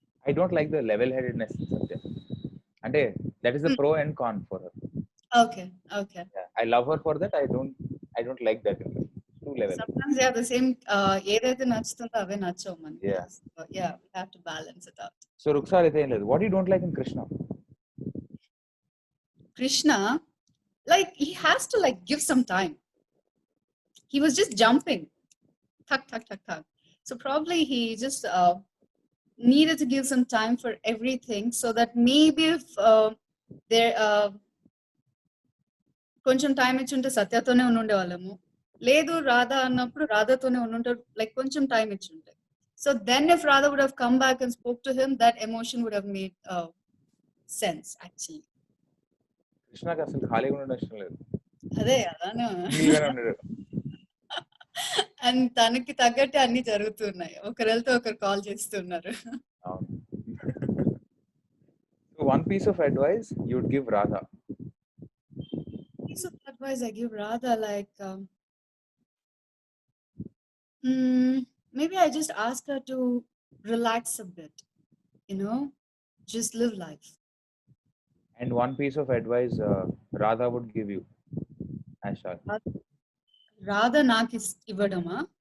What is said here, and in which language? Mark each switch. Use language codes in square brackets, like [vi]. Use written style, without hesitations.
[en] I don't like the level headedness in Satya. [te] Ante [en] that is the pro and con for her. Okay. Yeah, I love her for that. I don't like that in her. Two levels. Sometimes the same [te] ఏదైతే నచ్చుతుందో అవే నచ్చవు మనకి. [en] We have to balance it out. So [te] Rukhsar అయితే ఏం లేదు. [en] What you don't like in Krishna? Krishna, like he has to like give some time. He was just jumping. Thak. So probably he just needed to give some time for everything, so that maybe if there [te] కొంచెం time ఇచ్చుంటే సత్యతోనే ఉండేవాళ్ళము, లేదు రాధా అన్నప్పుడు రాధాతోనే ఉండుంటారు, like కొంచెం time ఇచ్చుంటే. [en] So then if Radha would have come back and spoke to him, that emotion would have made sense actually. [te] కృష్ణకి అసలు ఖాళీగా ఉండడం ఇష్టం లేదు, అదే అలానే సింగిల్గానే ఉండడు. అండ్ తనకి తగ్గట్టే అన్ని జరుగుతున్నాయి. ఒకరితో ఒకరు కాల్ చేస్తున్నారు. అవును. [en] So one piece of advice you would give Radha. Piece of advice I give Radha, like maybe I just ask her to relax a bit, just live life. And one piece of advice Radha would give you, Ashal. [te] Radha నాకు ఇవ్వడమా?